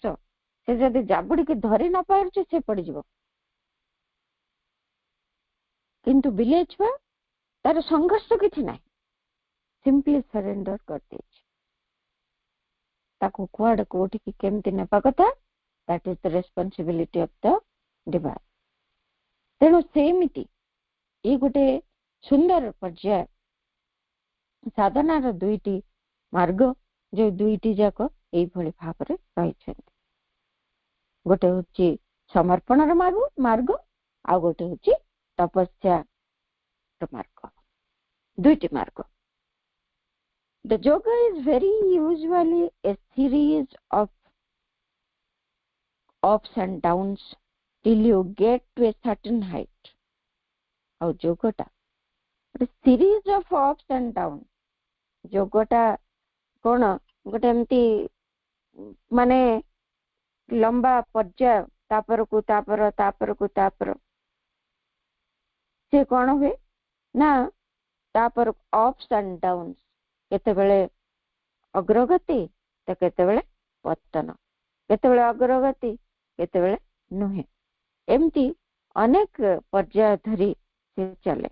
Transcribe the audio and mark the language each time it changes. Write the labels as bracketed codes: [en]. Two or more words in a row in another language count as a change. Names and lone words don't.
[or] ସେ ଯଦି ଜାବୁଡିକି ଧରି ନ ପାରୁଛି ସେ ପଡିଯିବ। କିନ୍ତୁ ବିଲେଇ ଛୁଆ, ତାର ସଂଘର୍ଷ କିଛି ନାହିଁ, [en] simply surrender [or] କରିଦେଇଛି। ତାକୁ କୁଆଡେ କୋଉଠିକି କେମିତି ନେବା କଥା, [en] that is the responsibility of the divine. [or] ତେଣୁ ସେମିତି ଏଇ ଗୋଟେ ସୁନ୍ଦର ପର୍ଯ୍ୟାୟ ସାଧନାର ଦୁଇଟି ମାର୍ଗ, ଯୋଉ ଦୁଇଟି ଯାକ ଏଇଭଳି ଭାବରେ ରହିଛନ୍ତି। ଗୋଟେ ହଉଛି ସମର୍ପଣର ମାର୍ଗ, ଆଉ ଗୋଟେ ହଉଛି ତପସ୍ୟାର ମାର୍ଗ। ଦୁଇଟି ମାର୍ଗ, [en] The yoga is very usually a series of ups and downs till you get to a certain height. [or] ଆଉ ଯୋଗଟା ଗୋଟେ [en] series of ups and downs. [or] ଯୋଗଟା କଣ ଗୋଟେ ଏମିତି ମାନେ ଲମ୍ବା ପର୍ଯ୍ୟାୟ ତାପରକୁ ତାପର ସେ କଣ ହୁଏ ନା ତାପର [en] ups and downs, [or] କେତେବେଳେ ଅଗ୍ରଗତି ତ କେତେବେଳେ ପତନ, କେତେବେଳେ ଅଗ୍ରଗତି କେତେବେଳେ ନୁହେଁ, ଏମିତି ଅନେକ ପର୍ଯ୍ୟାୟ ଧରି ସେ ଚାଲେ।